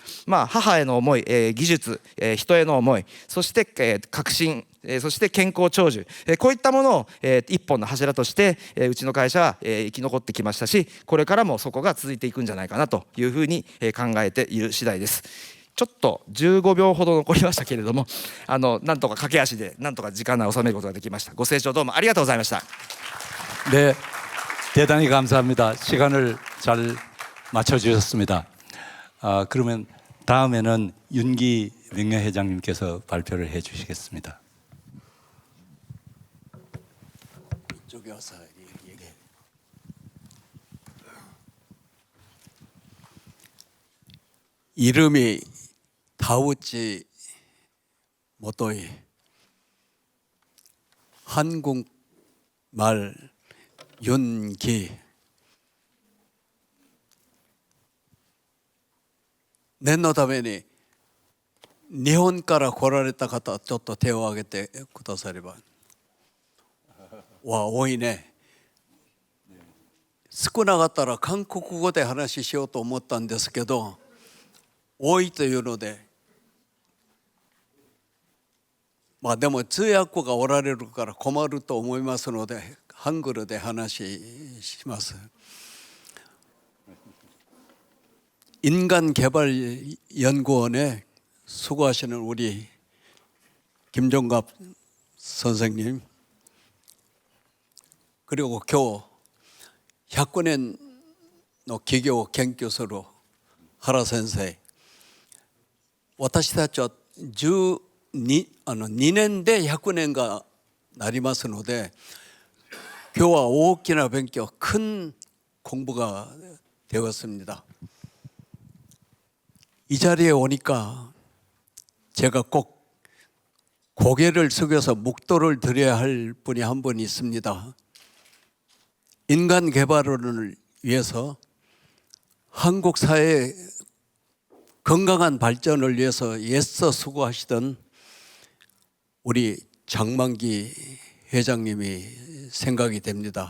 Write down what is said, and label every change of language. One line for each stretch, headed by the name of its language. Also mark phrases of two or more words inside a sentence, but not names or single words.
Japanese: 母への思い、技術、人への思い、そして革新、そして健康長寿、こういったものを一本の柱としてうちの会社は生き残ってきましたし、これからもそこが続いていくんじゃないかなというふうに考えている次第です。ちょっと15秒ほど残りましたけれども、なんとか駆け足でなんとか時間内収めることができました。ご清聴どうもありがとうございました。
Korean: 네, 대단히 감사합니다. 시간을 잘 맞춰주셨습니다. 그러면 다음에는 윤기 명예회장님께서 발표를 해주시겠습니다. 저기 와서 얘기해. 이름이 다우치 모토이, 한국말 윤기.
Japanese: 念のために日本から来られた方、ちょっと手を挙げてくだされば。わ、多いね。少なかったら韓国語で話しようと思ったんですけど、多いというので、でも通訳がおられるから困ると思いますので、ハングルで話します
Korean: 。인간개발연구원에 수고하시는 우리 김종갑 선생님, 그리고 교100
Japanese: の企業を研究する原先生、私たちは2年で100年がなりますので、今日は大きな勉強、
Korean: 큰 공부가 되었습니다. 이 자리에 오니까 제가 꼭 고개를 숙여서 묵도를 드려야 할 분이 한 분 있습니다. 인간 개발을 위해서 한국 사회의 건강한 발전을 위해서 애써 수고하시던 우리 장만기 회장님이 생각이 됩니다.